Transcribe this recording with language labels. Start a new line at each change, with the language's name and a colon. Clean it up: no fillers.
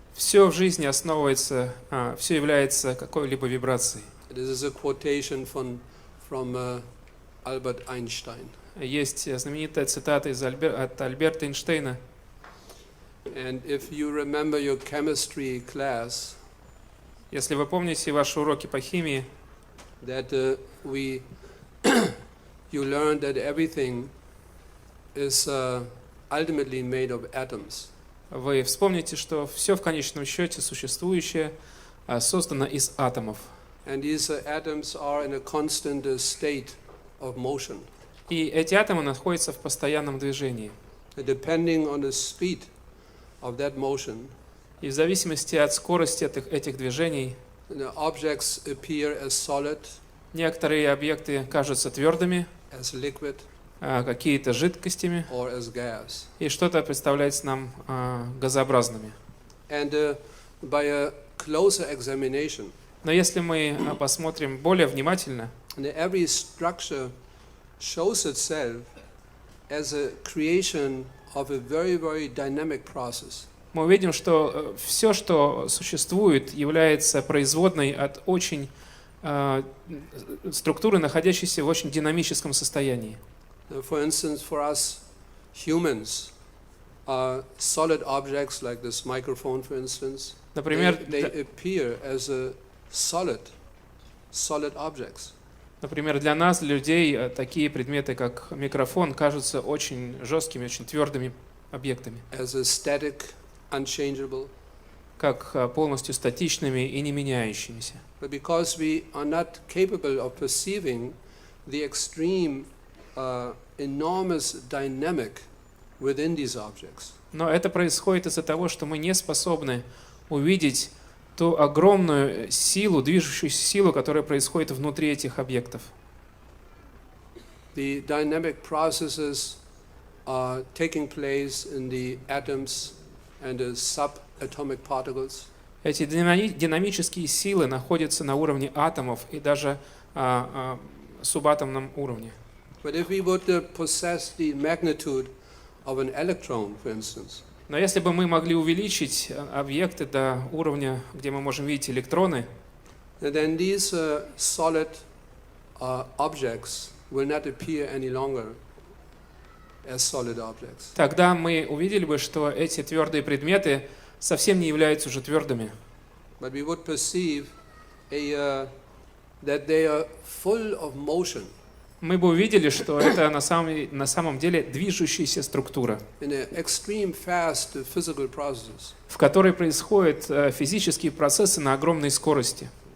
Russian: Все в жизни основывается, все является какой-либо вибрацией.
English: This is a quotation from Albert Einstein.
Russian: Есть знаменитая цитата от Альберта Эйнштейна.
English: And if you remember your chemistry class,
Russian: если вы помните ваши уроки по химии,
English: that you learned that everything is ultimately made of atoms.
Russian: Вы вспомните, что все в конечном счете существующее создано из атомов.
English: And these atoms are in a constant state of motion.
Russian: И эти атомы находятся в постоянном движении.
English: Depending on the speed of that motion,
Russian: и в зависимости от скорости этих движений,
English: the objects appear as solid,
Russian: некоторые объекты кажутся твердыми,
English: as liquid,
Russian: какие-то жидкостями,
English: or as gas.
Russian: И что-то представляется нам газообразными.
English: And by a closer examination,
Russian: но если мы посмотрим более внимательно,
English: every structure shows itself as a creation of a very, very dynamic process.
Russian: Мы увидим, что все, что существует, является производной от очень структуры, находящейся в очень динамическом состоянии.
English: For instance, for us humans, solid objects like this microphone, for instance,
Russian: например,
English: they appear as a solid objects.
Russian: Например, для нас, для людей, такие предметы, как микрофон, кажутся очень жесткими, очень твердыми объектами.
English: As a static, unchangeable.
Russian: Как полностью статичными и не меняющимися.
English: But because we are not capable of perceiving the extreme, enormous dynamic within these objects.
Russian: Но это происходит из-за того, что мы не способны увидеть ту огромную силу, движущуюся силу, которая происходит внутри этих объектов.
English: The dynamic processes are taking place in the atoms and the subatomic particles.
Russian: Эти динамические силы находятся на уровне атомов и даже субатомном уровне.
English: But if we would possess the magnitude of an electron, for instance,
Russian: но если бы мы могли увеличить объекты до уровня, где мы можем видеть электроны,
English: then these solid objects will not appear any longer as solid objects.
Russian: Тогда мы увидели бы, что эти твердые предметы совсем не являются уже твердыми.
English: But we would perceive that they are full of motion.
Russian: Мы бы увидели, что это на самом деле движущаяся структура, в которой происходят физические процессы на огромной скорости.